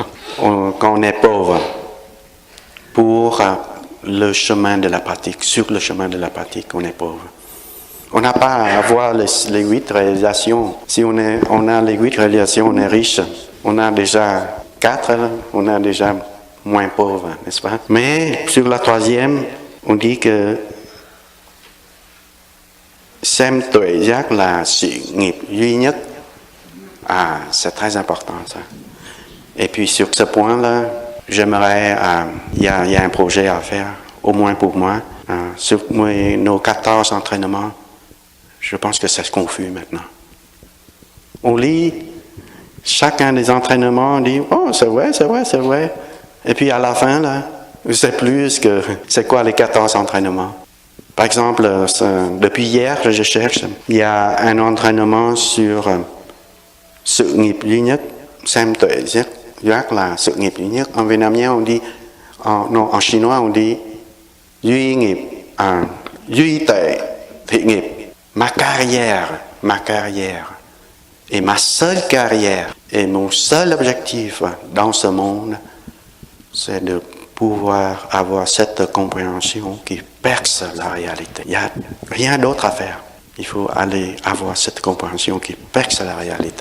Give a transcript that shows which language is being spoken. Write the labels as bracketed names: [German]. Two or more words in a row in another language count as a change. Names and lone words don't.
[French] Quand on est pauvre, pour le chemin de la pratique, sur le chemin de la pratique, on est pauvre. On n'a pas à avoir les 8 réalisations. Si on a les 8 réalisations, on est riche. On a déjà 4, on est déjà moins pauvre, n'est-ce pas? Mais sur la troisième, on dit que [Vietnamese] xem tuệ giác là sự nghiệp duy nhất. [French] Ah, c'est très important ça. Et puis sur ce point-là, j'aimerais, il y a un projet à faire, au moins pour moi, sur nos 14 entraînements. Je pense que c'est confus maintenant. On lit chacun des entraînements, on dit « Oh, c'est vrai, c'est vrai, c'est vrai ». Et puis à la fin, là, je ne sais plus c'est quoi les 14 entraînements. Par exemple, depuis hier, je cherche, il y a un entraînement sur [Vietnamese] sự nghiệp duy nhất, xem tuệ giác là sự nghiệp duy nhất. [French] En vietnamien, on dit, en chinois, on dit [Vietnamese] duy nghiệp, duy tuệ thị nghiệp. [French] Ma carrière et ma seule carrière et mon seul objectif dans ce monde, c'est de pouvoir avoir cette compréhension qui perce la réalité. Il n'y a rien d'autre à faire. Il faut aller avoir cette compréhension qui perce la réalité.